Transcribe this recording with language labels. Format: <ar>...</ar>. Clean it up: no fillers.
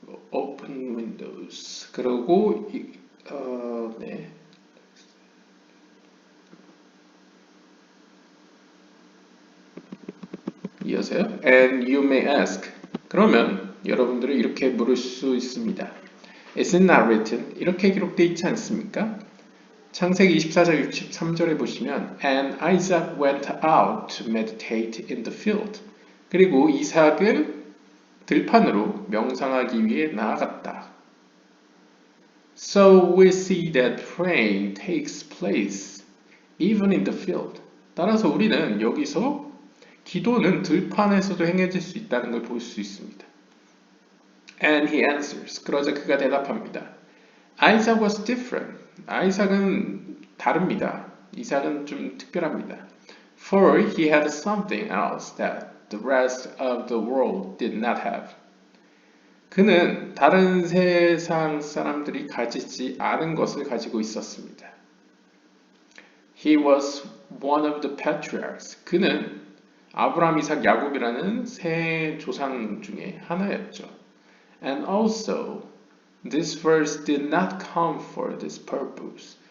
<en>Open windows.</en> <ko>그리고 네. 이어서요.</ko> <en>And you may ask.</en> <ko>그러면 여러분들은 이렇게 물을 수 있습니다.</ko> <en>Is it not written?</en> <ko>이렇게 기록되어 있지 않습니까? 창세기 24장 63절에 보시면</ko> <en>And Isaac went out to meditate in the field.</en> <ko>그리고 이삭은 들판으로 명상하기 위해 나아갔다.</ko> <en>So we see that praying takes place even in the field.</en> <ko>따라서 우리는 여기서 기도는 들판에서도 행해질 수 있다는 걸 볼 수 있습니다.</ko> <en>And he answers.</en> <ko>그러자 그가 대답합니다.</ko> <en>Isaac was different.</en> <ko>아이삭은 다릅니다. 이삭은 좀 특별합니다.</ko> <en>For he had something else that the rest of the world did not have.</en> <ko>그는 다른 세상 사람들이 가지지 않은 것을 가지고 있었습니다.</ko> <en>He was one of the patriarchs.</en> <ko>그는 아브라함, 이삭, 야곱이라는 세 조상 중에 하나였죠.</ko> <en>And also, this verse did not come for this purpose.</en>